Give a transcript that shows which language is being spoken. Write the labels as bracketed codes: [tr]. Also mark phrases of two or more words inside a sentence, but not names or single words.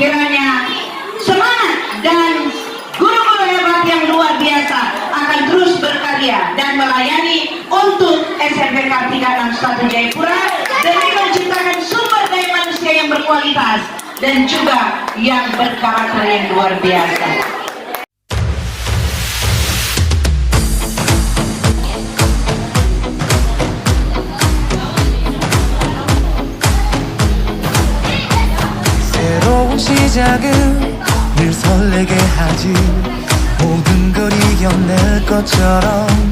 [id] Kiranya semangat dan guru-guru hebat yang luar biasa akan terus berkarya dan melayani untuk SMP Kartika 61 Jayapura demi menciptakan sumber daya manusia yang berkualitas dan juga yang berkarakter yang luar biasa. [ko] 새로운 시작은 늘 설레게 하지 모든 걸 이겨낼 것처럼